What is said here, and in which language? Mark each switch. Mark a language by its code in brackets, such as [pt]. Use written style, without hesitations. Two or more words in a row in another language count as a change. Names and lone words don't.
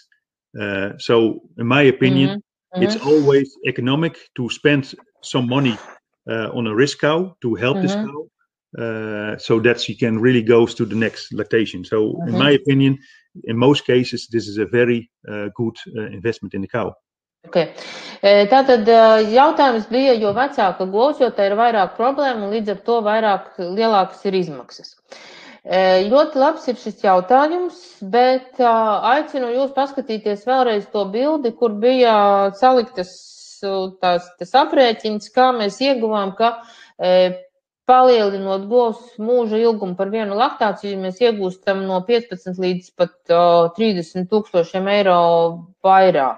[en] So in my opinion, it's always economic to spend some money on a risk cow to help this cow, so that she can really go to the next lactation. So in my opinion, in most cases, this is a very good investment in the cow. Okay. [lv] Tātad jautājums bija, jo vecāka govs, jo tā ir vairāk problēma un līdz ar to lielākas ir izmaksas. Ļoti labs ir šis jautājums, bet aicinu jūs paskatīties vēlreiz to bildi, kur bija saliktas tas aprēķins, kā mēs ieguvām, ka palielinot govs mūža ilgumu par vienu laktāciju, mēs iegūstam no 15 līdz pat 30,000 eiro vairāk.